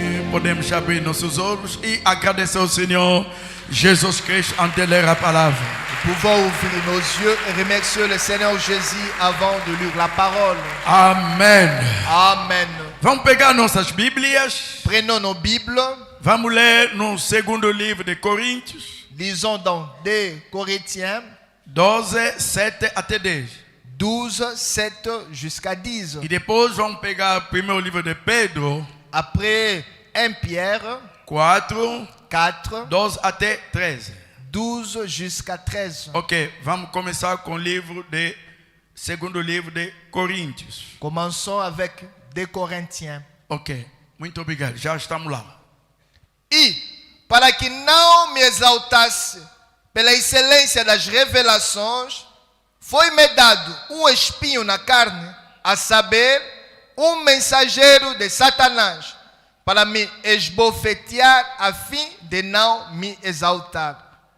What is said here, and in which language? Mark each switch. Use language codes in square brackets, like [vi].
[pt] Podemos abrir nossos olhos e agradecer ao Senhor Jesus Cristo ante de ler a palavra. [fr] Nous pouvons ouvrir nos yeux et remercier le Seigneur Jésus avant de lire la parole. [pt] Amém. [fr] Amen. [pt] Vamos pegar nossas Bíblias. [fr] Prenons nos Bibles. [pt] Vamos ler no segundo livro de Coríntios. [fr] Lisons dans 2 Corinthiens [pt] 12, 7 até 10. [fr] 12, 7 jusqu'à 10. [pt] E depois vamos pegar o primeiro livro de Pedro. [fr] Après 1 Pierre 4, 4, [pt] 12 até 13. [fr] 12 jusqu'à 13. [pt] Ok, vamos começar com o segundo livro de Coríntios. [fr] Commençons avec 2 Corinthiens. [pt] Ok, muito obrigado, já estamos lá. E, para que não me exaltasse pela excelência das revelações, foi-me dado um espinho na carne, a saber, um mensageiro de Satanás, para me esbofetear a fim de não me exaltar.